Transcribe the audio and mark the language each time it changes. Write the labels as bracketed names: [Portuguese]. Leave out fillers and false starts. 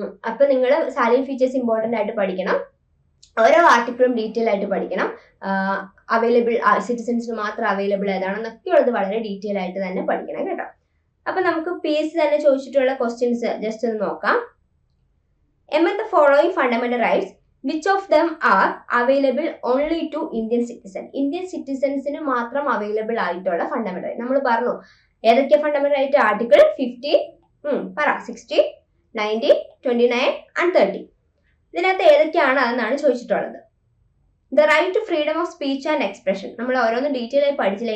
[Malayalam] അപ്പൊ നിങ്ങൾ സാലറിംഗ് features important ആയിട്ട് പഠിക്കണം. ഓരോ ആർട്ടിക്കിളും ഡീറ്റെയിൽ ആയിട്ട് പഠിക്കണം. അവൈലബിൾ സിറ്റിസൺസിന് മാത്രം അവൈലബിൾ ഏതാണെന്നൊക്കെ ഉള്ളത് വളരെ ഡീറ്റെയിൽ ആയിട്ട് തന്നെ പഠിക്കണം കേട്ടോ. അപ്പൊ നമുക്ക് PSC തന്നെ ചോദിച്ചിട്ടുള്ള ക്വസ്റ്റ്യൻസ് ജസ്റ്റ് ഒന്ന് നോക്കാം. [English] Among the following fundamental rights, which of them are available only to Indian citizen? [Malayalam] Indian സിറ്റിസൺസിന് മാത്രം അവൈലബിൾ ആയിട്ടുള്ള ഫണ്ടമെന്റൽ റൈറ്റ് നമ്മൾ പറഞ്ഞു. ഏതൊക്കെ ഫണ്ടമെന്റൽ റൈറ്റ്? [English] Article 50, 60, 90, 29 and 30. [Malayalam] ഇതിനകത്ത് ഏതൊക്കെയാണ് അതെന്നാണ് ചോദിച്ചിട്ടുള്ളത്. [English] the right to freedom of speech and expression [Malayalam] നമ്മൾ ഓരോന്നും ഡീറ്റെയിൽ ആയി പഠിച്ചില്ല.